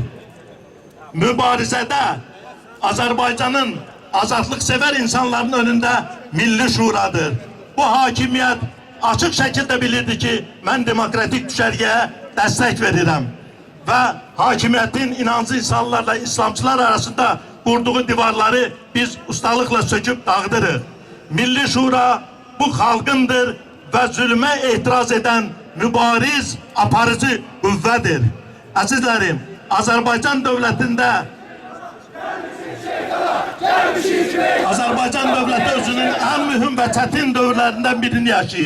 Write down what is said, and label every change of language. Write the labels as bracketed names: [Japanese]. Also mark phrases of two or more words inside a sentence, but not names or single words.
[Turkish] Mübarizede Azerbaycan'ın azadlık sever insanların önünde milli şuradır. Bu hakimiyet açık şekilde bilirdi ki ben demokratik düşergeye destek veririm. Ve hakimiyetin inancı insanlarla İslamcılar arasında kurduğu divarları biz ustalıkla söküp dağıtırıq. [Azerbaijani] Milli Şura bu xalqındır və zulmə etiraz edən mübariz aparıcı qüvvədir. Əzizlərim, Azərbaycan dövlətində Azərbaycan dövləti özünün ən mühüm və çətin dövrlərindən birini yaşayır.